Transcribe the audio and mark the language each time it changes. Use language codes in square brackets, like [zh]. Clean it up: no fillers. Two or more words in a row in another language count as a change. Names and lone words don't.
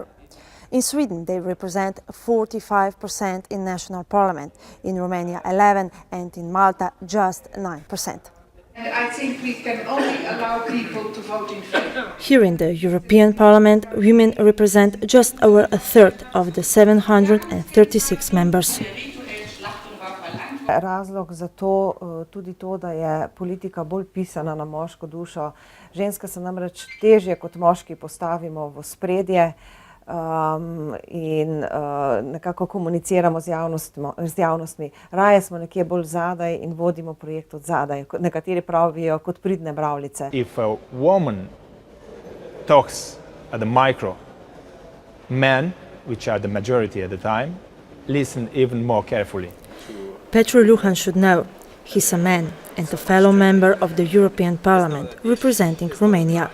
[en] In Sweden, they represent 45% in national parliament, in Romania 11%, and in Malta just 9%. And I think we can only allow people to vote in favor. Here in the European Parliament, women represent just over a third of the 736 members. [sl] Razlog za to tudi to, da je politika bolj pisana na moško dušo. Ženske se namreč težje kot moški postavimo v ospredje in nekako komuniciramo z javnostmi. Raje smo nekje bolj zadaj in vodimo projekt od zadaj. Nekateri pravijo kot pridne mravljice. [en] If a woman talks at the micro, men, which are the majority at the time, listen even more carefully. Petru Luhan should know he's a man and a fellow member of the European Parliament representing Romania.